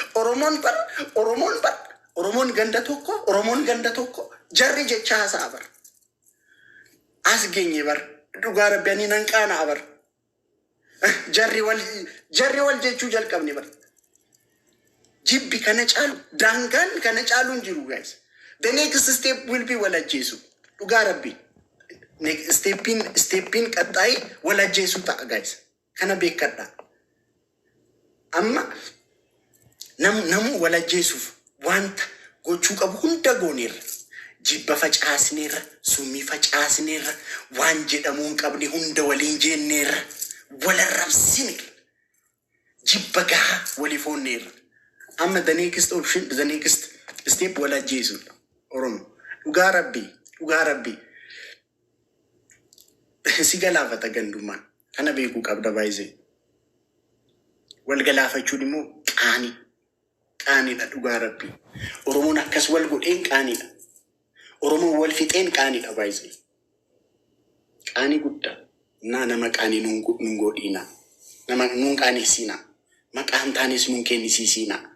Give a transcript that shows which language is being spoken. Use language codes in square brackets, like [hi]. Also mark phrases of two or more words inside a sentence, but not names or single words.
[om] Oromoon ganda tokko jarri jecha haasa'a bar as geenye bar dhugaa rabbi ani nan qaana'a bar jarri wal jechuu jalqabni bar jibbi kana caalu daangaan kana caaluun jiru guys [en] the next step will be [om] wal ajjeesu dhugaa rabbi steppiin qaxxaayi wal ajjeesu ta'a guys kana beekadha amma namu wal ajjeesuuf wanta gochuu qabu hunda gooneerra jibba facaasneerra summii facaasneerra waan jedhamuun qabne hunda waliin jenneerra wal arrabsineerra jibba gahaa waliif hoonneerra amma [en] the next option the next step [om] wal ajjeesu Oromoo dhugaa rabbii si galaafata gandummaan kana beekuu qabda baay'ee wal galaafachuun immoo qaaniidha dhugaa rabbii Oromoon akkas wal godheen qaaniidha Oromoon wal fixeen qaaniidha baay'ee qaanii guddaa nama qaanii nun godhiina nama nun qaaneessiina maqaan taanis nun kennisiisiina